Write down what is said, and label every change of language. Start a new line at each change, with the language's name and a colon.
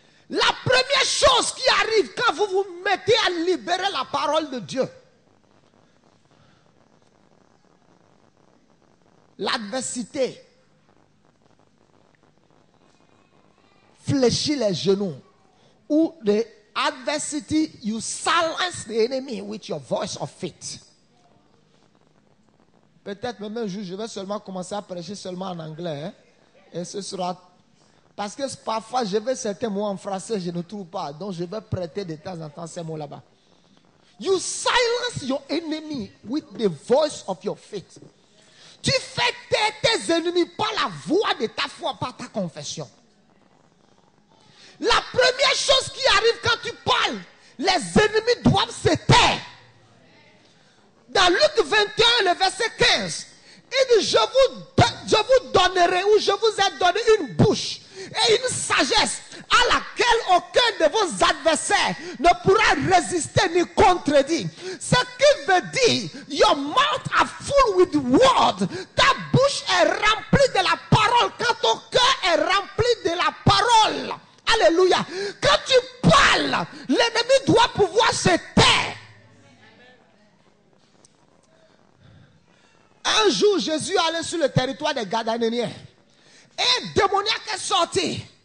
French: La première chose qui arrive quand vous vous mettez à libérer la parole de Dieu, l'adversité fléchit les genoux.
English: Ou the adversity, you silence the enemy with your voice of faith.
French: Peut-être même un jour, je vais seulement commencer à prêcher seulement en anglais. Hein, et ce sera... Parce que parfois, je vais certains mots en français, je ne trouve pas. Donc, je vais prêter de temps en temps ces mots là-bas.
English: You silence your enemy with the voice of your faith.
French: Tu fais taire tes ennemis par la voix de ta foi, par ta confession. La première chose qui arrive quand tu parles, les ennemis doivent se taire. Dans Luc 21, le verset 15, il dit, je vous donnerai ou je vous ai donné une et une sagesse à laquelle aucun de vos adversaires ne pourra résister ni contredire. Ce qui veut dire,
English: your mouth are full with words.
French: Ta bouche est remplie de la parole quand ton cœur est rempli de la parole. Alléluia. Quand tu parles, l'ennemi doit pouvoir se taire. Un jour, Jésus allait sur le territoire des Gadanéens. Et un démoniaque est sorti.